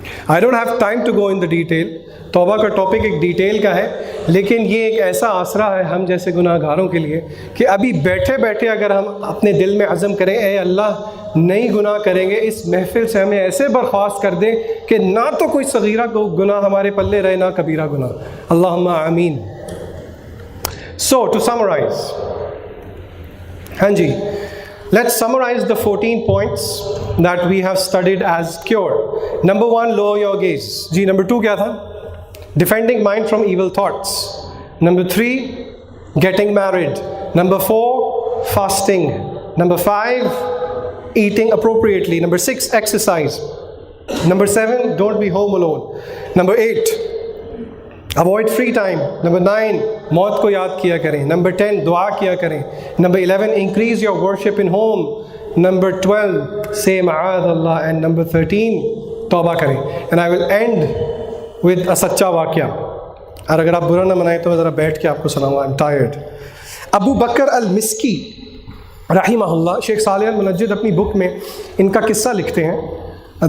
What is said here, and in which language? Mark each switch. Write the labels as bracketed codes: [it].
[en] I don't have time to go in the detail, [hi] तौबा का topic एक detail का है, लेकिन ये एक ऐसा आसरा है हम जैसे गुनाहगारों के लिए कि अभी बैठे बैठे अगर हम अपने दिल में अज़म करें, ए अल्लाह नहीं गुनाह करेंगे, इस महफिल से हमें ऐसे बर्खास्त कर दे कि ना तो कोई सगीरा गुनाह हमारे पल्ले रहे ना कबीरा गुनाह, अल्लाहुम्मा आमीन। [en] so to summarise, [hi] हाँ जी, [en] let's summarize the 14 points that we have studied as cure. Number 1, lower your gaze. [hi] Ji, number 2 क्या था? [en] Defending mind from evil thoughts. Number 3, getting married. Number 4, fasting. Number 5, eating appropriately. Number 6, exercise. Number 7, don't be home alone. Number 8, avoid free time. Number 9, [hi] मौत को याद किया करें. [en] Number 10, [hi] दुआ किया करें. [en] Number 11, increase your worship in home. Number 12, say ma'ad Allah. And number 13, [hi] तौबा करें. [en] And I will end with a सच्चा वाक़या, [hi] और अगर आप बुरा ना मनाएं तो मैं ज़रा बैठ के आपको सुनाऊंगा. [en] I'm tired. [hi] अबू बकर अल-मिस्की रहिमहुल्लाह, शेख सालेह अल-मुनज्जिद अपनी बुक में इनका किस्सा लिखते हैं.